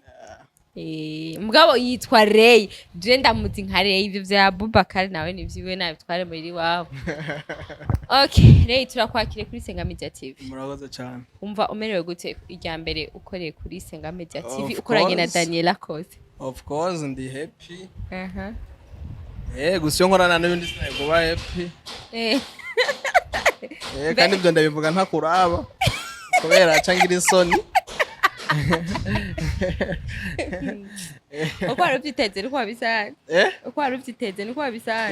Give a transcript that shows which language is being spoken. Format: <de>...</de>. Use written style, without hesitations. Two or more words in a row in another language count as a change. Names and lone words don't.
<rn>Mugabo yitwa Ray. Je ndamuzi nka Ray ivyo vya Abubakar nawe nivyiwe nabitware muri wabo. Okay, Ray turakwakire kuri Sengaa Media TV. Murakoze cyane. Umva umerewe gute irya mbere ukoreye kuri Sengaa Media TV ukoranye na Daniela Koze?</rn> <en>Of course</en> <rn>ndi happy. Gusa nkorana n'ibindi sinayikuba happy. Kandi ibyo ndabivuga ntakuraba kubera cangira isoni. Uko waruvyiteze niko wabisanze? Uko waruvyiteze niko wabisanze?</rn>